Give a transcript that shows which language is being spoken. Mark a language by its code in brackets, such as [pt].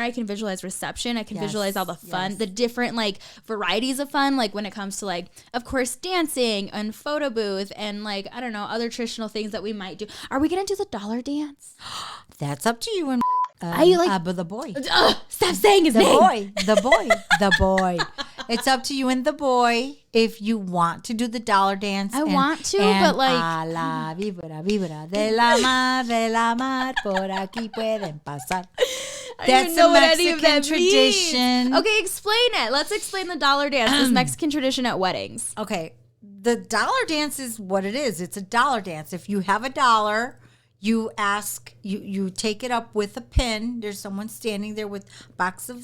[en] I can visualize reception. I can visualize all the fun, the different like varieties of fun, like when it comes to like, of course, dancing and photo booth and like, I don't know, other traditional things that we might do. Are we going to do the dollar dance? That's up to you and but the boy. Stop saying his name. The boy. It's up to you and the boy if you want to do the dollar dance. I want to, but like. [es] A la víbora, víbora de la mar, por aquí pueden pasar. [en] That's a Mexican tradition. Means. Okay, explain it. Let's explain the dollar dance, this Mexican tradition at weddings. Okay, the dollar dance is what it is. It's a dollar dance. If you have a dollar, you ask, you take it up with a pin. There's someone standing there with a box of